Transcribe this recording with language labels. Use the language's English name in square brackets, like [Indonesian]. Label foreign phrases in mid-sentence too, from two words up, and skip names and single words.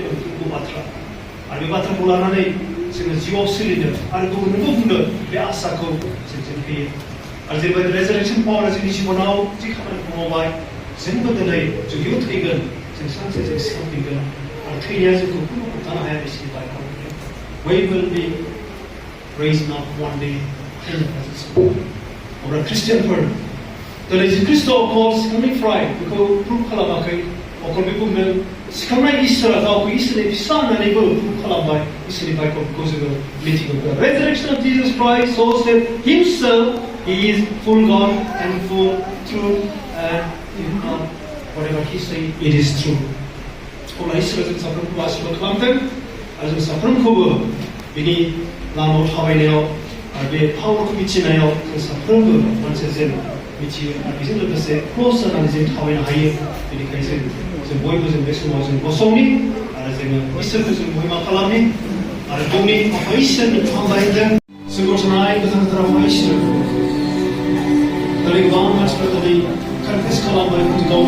[Bodo] नंगौ बाथ्रा आरो बे बाथ्राखौ लानानै जोङो जिउआव सोलिनो आरो गुबुननोबो बुंनो बे आसाखौ जों होयो आरो जेरैबायदि रेजारेक्सन पावारा जोंनि जिबनाव जि खामानिखौ मावबाय जोंबो दिनै जों बेयाव थैगोन जों सानसे जों सिखांफिनगोन आरो थैनाया जोंखौ खुनु होबथानो हाया बिसोरनि बाइकआव [English] We will be raised up one day in the presence of God. [Bodo] अब्ला ख्रिस्टियानफोर दिनै जि ख्रिस्ट' अकल सिखांनायनिफ्राय बेखौ प्रुभ खालामाखै अकल बे बुंदों सिखांनाय इसोरा गावखौ इसोरनि फिसा होननानैबो प्रुभ खालामबाय इसोरनि बाइकखौ जोङो मिथिगौ [English] Resurrection of Jesus Christ shows that himself he is full God and full truth and whatever he say it is true. [Bodo] अब्ला इसोरा जों साफ्रोमखौ आशीर्बाद खालामथों आरो जों साफ्रोमखौबो बिनि लामायाव थाबायनायाव आरो बे पावारखौ मिथिनायाव जों साफ्रोमबो मोनसे जों मिथियो आरो बेजों लोगोसे क्ल'ज जानानै जों थाबायनो हायो बेनिखायनो जों बयबो जों बे समाव जों गसंनि आरो जोङो इसोरखौ जों महिमा खालामनि आरो जोंनि आफा इसोरनि हामबायजों जों गसंनाय गोथां गोथाराव इसोर दिनै गोबां मानसिफ्रा दिनै कनफेस खालामबाय गावनि